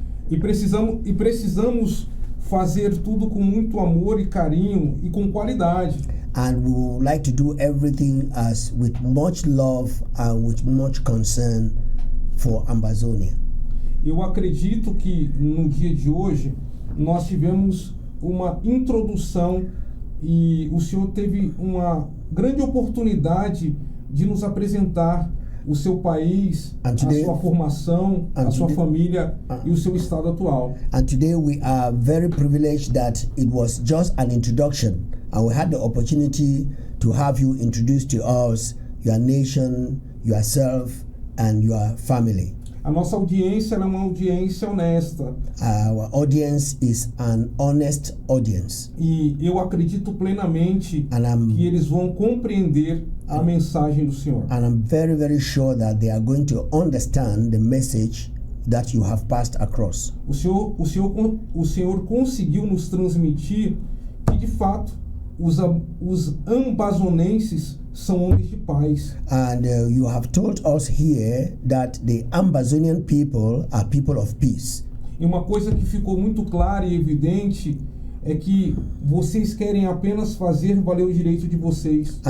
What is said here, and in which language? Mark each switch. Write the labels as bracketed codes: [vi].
[pt] E precisamos fazer tudo com muito amor e carinho e com qualidade. [en] And we would like to do everything as with much love and with much concern for Ambazonia. [pt] Eu acredito que no dia de hoje nós tivemos uma introdução e o Senhor teve uma grande oportunidade de nos apresentar o seu país, a sua formação, a sua família e o seu estado atual. [en] And today we are very privileged that it was just an introduction and we had the opportunity to have you introduce to us your nation, yourself and your family. [pt] A nossa audiência é uma audiência honesta. [en] Our audience is an honest audience. [pt] E eu acredito plenamente que eles vão compreender a mensagem do Senhor. [en] And I'm very, very sure that they are going to understand the message that you have passed across. [pt] O Senhor conseguiu nos transmitir que de fato os ambazonenses são homens de paz. [en] And you have told us here that the Ambazonian people are people of peace. [pt] E uma coisa que ficou muito clara e evidente é que vocês querem apenas fazer valer o direito de vocês.